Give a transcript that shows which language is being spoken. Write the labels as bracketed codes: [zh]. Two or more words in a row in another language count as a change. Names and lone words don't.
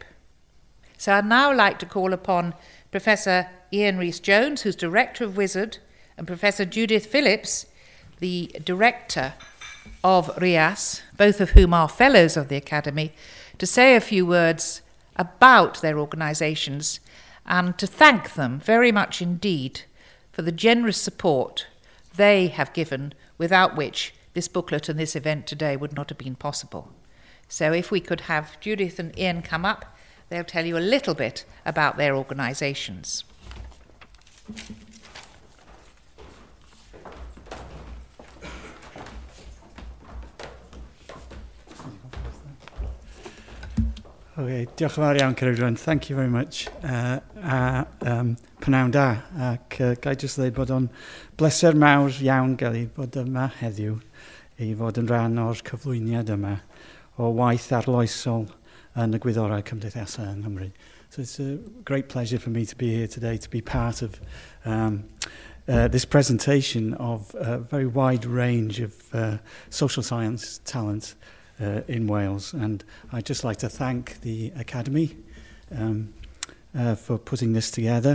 [en] So I'd now like to call upon Professor Ian Rhys-Jones, who's Director of WIZARD, and Professor Judith Phillips, the Director of FAcSS, both of whom are Fellows of the Academy, to say a few words about their organisations and to thank them very much indeed for the generous support they have given, without which this booklet and this event today would not have been possible. So if we could have Judith and Ian come up, they'll tell you a little bit about their organisations. [cy] Okay, diolch yn fawr iawn, Ceridwen. [en] Thank you very much. [cy] Pnawn da, ac gai jyst dweud bod o'n bleser mawr iawn gael ei bod yma heddiw i fod yn rhan o'r cyflwyniad yma o waith arloesol yn y gwyddorau cymdeithasau yng Nghymru. [en] So it's a great pleasure for me to be here today, to be part of this presentation of a very wide range of social science talent in Wales. And I'd just like to thank the Academy for putting this together.